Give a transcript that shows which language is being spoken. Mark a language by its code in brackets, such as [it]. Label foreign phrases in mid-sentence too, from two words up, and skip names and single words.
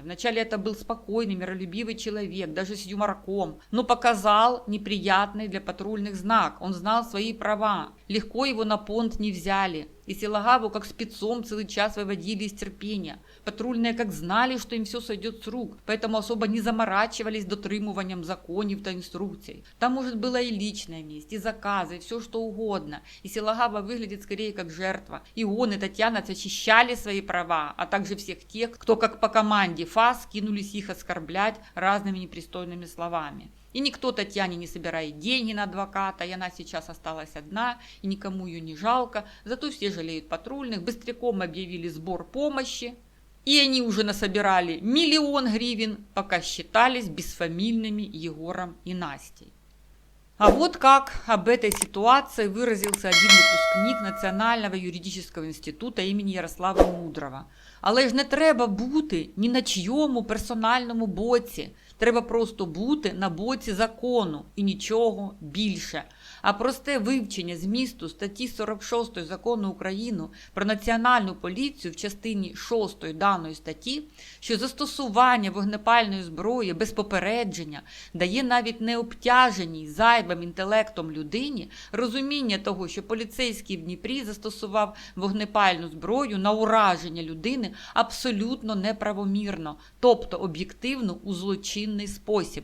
[ru] Вначале это был спокойный, миролюбивый человек, даже с юморком, но показал неприятный для патрульных знак, он знал свои права, легко его на понт не взяли. И Силагаву как спецом целый час выводили из терпения. Патрульные как знали, что им все сойдет с рук, поэтому особо не заморачивались [uk] дотримуванням законів та [ru] инструкций. Там, может, была и личная месть, и заказы, и все что угодно. И Силагава выглядит скорее как жертва. И он, и Татьяна защищали свои права, а также всех тех, кто как по команде ФАС кинулись их оскорблять разными непристойными словами. И никто Татьяне не собирает деньги на адвоката, и она сейчас осталась одна, и никому ее не жалко. Зато все жалеют патрульных, быстряком объявили сбор помощи. И они уже насобирали 1 000 000 гривен, пока считались бесфамильными Егором и Настей. А вот как об этой ситуации выразился один выпускник Національного юридичного інституту імені Ярослава Мудрого. [uk] Але ж не треба бути ні на чийому персональному боці. Треба просто бути на боці закону і нічого більше. А просте вивчення змісту статті 46 Закону України про Національну поліцію в частині 6 даної статті, що застосування вогнепальної зброї без попередження дає навіть необтяженій зайвим інтелектом людині розуміння того, що поліцейський в Дніпрі застосував вогнепальну зброю на ураження людини абсолютно неправомірно, тобто об'єктивно у злочинний спосіб.